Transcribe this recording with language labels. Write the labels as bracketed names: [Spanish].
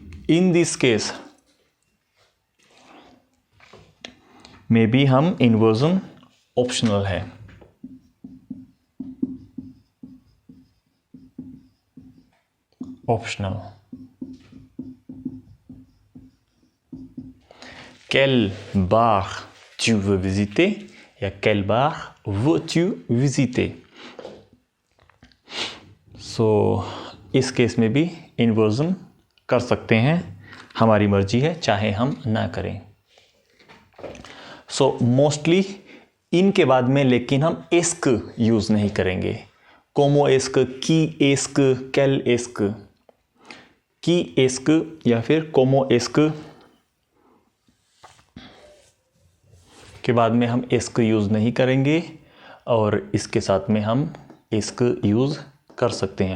[Hindi] In this case में भी हम इन्वर्जन ऑप्शनल है, optional. [French] Quel bar tu veux visiter या quel bar veux-tu visiter? [Hindi] सो इस केस में भी इन्वर्जन कर सकते हैं, हमारी मर्जी है, चाहे हम ना करें। सो मोस्टली इनके बाद में लेकिन हम एस्क यूज नहीं करेंगे, कोमो एस्क, की एस्क, कैल एस्क, की एस्क या फिर कोमो एस्क के बाद में हम एस्क यूज नहीं करेंगे, और इसके साथ में हम एस्क यूज कर सकते हैं।